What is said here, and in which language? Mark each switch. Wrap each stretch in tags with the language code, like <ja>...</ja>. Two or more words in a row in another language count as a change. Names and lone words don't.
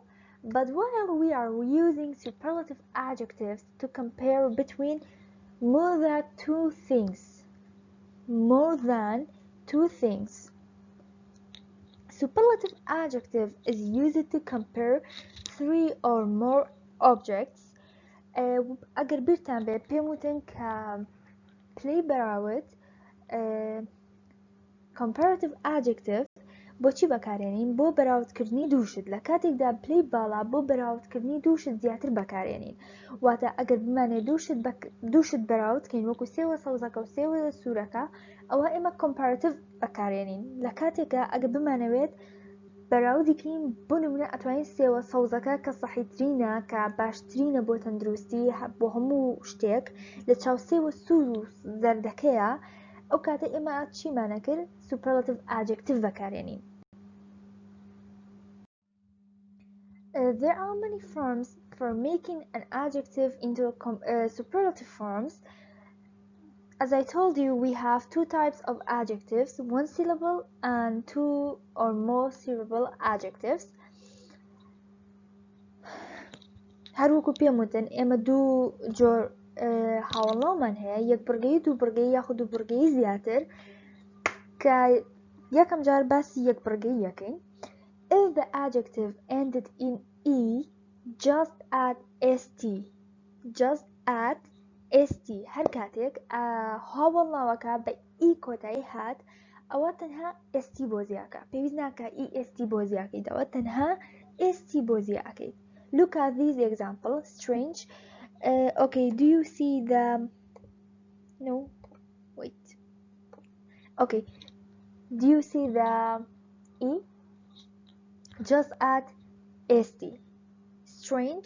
<en>But while we are using superlative adjectives to compare between more than two things, superlative adjective is used to compare three or more objects.</en> <ckb>اگر بیرتان بێ پێم وتن کە پلەی بەراورد</ckb> <en>comparative adjective</en> <ckb>بۆچی بەکارێنین بۆ بەراوردکردنی دووشت لە کاتێکدا پلەی باڵا بۆ بەراوردکردنی دووشت زیاتر بەکارێنین واتە ئەگەر بمانێ دووشت بەراوردکەین وەکو سێوە سەوزەکە و سێوە سوورەکە ئەوە ئێمە comparative بەکارێنین لە کاتێکە ئەگەر بمانەوێت بەراوردیکەین بۆ نمونە ئەتوانین سێوە سەوزەکە کە سەحیترینە کە باشترینە بۆ تەندروستی بۆ هەموو شتێک لە چاو سێوە سوور و زەردەکەیە ئەو کاتە ئێمە چیمانە کرد</ckb> <en>superlative adjective</en> <ckb>بەکارێنین.</ckb> <en>There are many forms for making an adjective into superlative forms. As I told you, we have two types of adjectives, one syllable and two or more syllable adjectives.</en> <ckb>هەر وەکو پێم وتن ئێمە دوو جۆر هاوڵاومان هەیە یەک بڕگەی دوو بڕگەی یاخود دوو بڕگەی زیاتر کە یەکەم جار باسی یەک بڕگەی یەکەین.</ckb> <en>If the adjective ended in e, just add st</en> <ckb>هەر کاتێک هاوڵاوەکە بە e کۆتایی هات ئەوە تەنها st بۆ زیاکە پێویست ناکە est بۆ زیاکەیت ئەوە تەنها st بۆ زیاکەیت.</ckb> <en>Look at these examples. Strange. Okay, do you see the no wait okay do you see the e? Just add st. Strange.</en>